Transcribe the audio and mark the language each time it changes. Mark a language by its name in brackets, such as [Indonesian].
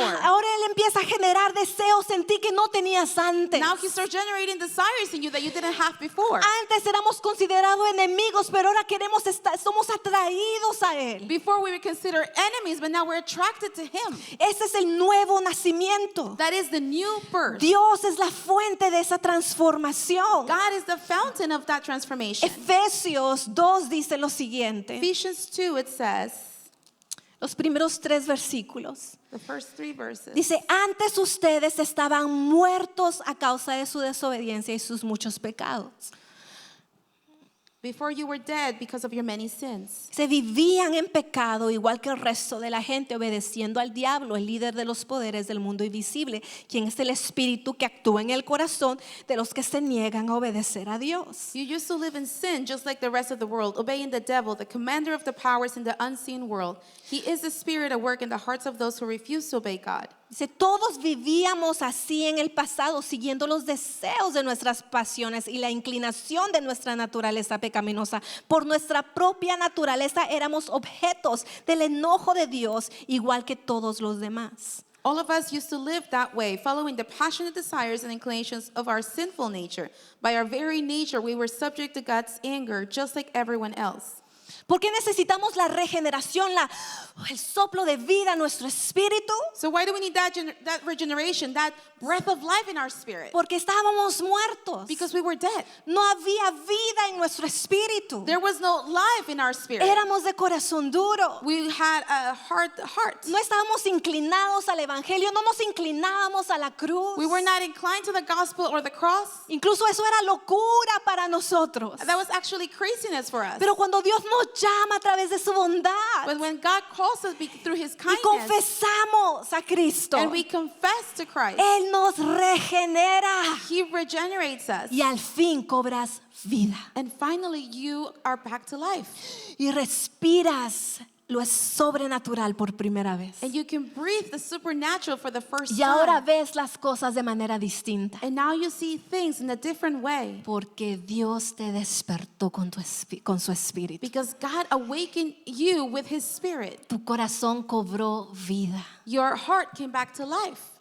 [Spanish] Ahora Él empieza a generar deseos en ti que no tenías antes. [English] Now He starts generating desires in you that you didn't have before. [Spanish] Antes éramos considerados enemigos, pero ahora somos atraídos a Él. [English] Before we were considered enemies, but now we're attracted to Him. [Spanish] Ese es el nuevo nacimiento. [English] That is the new birth. [Spanish] Dios es la fuente de esa transformación. [English] God is the fountain of that transformation. [Spanish] Efesios 2 dice lo siguiente. [English] Ephesians 2, it says, [Spanish] Los primeros 3 versículos. [English] the first 3 verses. [Spanish] Dice, antes ustedes estaban muertos a causa de su desobediencia y sus muchos pecados. [English] Before you were dead because of your many sins. [Spanish] Se vivían en pecado igual que el resto de la gente, obedeciendo al diablo, el líder de los poderes del mundo invisible, quien es el espíritu que actúa en el corazón de los que se niegan a obedecer a Dios. [English] You used to live in sin just like the rest of the world, obeying the devil, the commander of the powers in the unseen world. He is the spirit at work in the hearts of those who refuse to obey God. [Spanish] Dice, todos vivíamos así en el pasado, siguiendo los deseos de nuestras pasiones y la inclinación de nuestra naturaleza pecaminosa. Por nuestra propia naturaleza éramos objetos del enojo de Dios, igual que todos los demás. [English] All of us used to live that way, following the passionate desires and inclinations of our sinful nature. By our very nature, we were subject to God's anger, just like everyone else. [Spanish] ¿Por qué necesitamos la regeneración, el soplo de vida en nuestro espíritu? [English] So why do we need that regeneration, that breath of life in our spirit? [Spanish] Porque estábamos muertos. [English] Because we were dead. [Spanish] No había vida en nuestro espíritu. [English] There was no life in our spirit. [Spanish] Éramos de corazón duro. [English] We had a hard heart. [Spanish] No estábamos inclinados al evangelio, no nos inclinábamos a la cruz. [English] We were not inclined to the gospel or the cross. [Spanish] Incluso eso era locura para nosotros. [English] That was actually craziness for us. [Spanish] Pero cuando Dios nos llama a través de su bondad [English] when God calls us through His [Spanish] y [English] kindness, [Spanish] confesamos a Cristo, [English] and we confess to Christ, [Spanish] Él nos regenera [English] He regenerates us. [Spanish] y al fin cobras vida [English] And finally, you are back to life. [Spanish] y respiras lo es sobrenatural por primera vez. [English] And you can breathe the supernatural for the first [Spanish] Y ahora [English] time. [Spanish] ves las cosas de manera distinta. [English] And now you see things in a different way. [Spanish] Porque Dios te despertó con su espíritu. [English] Because God awakened you with His Spirit. [Spanish] Tu corazón cobró vida. [English] Your heart came back to life.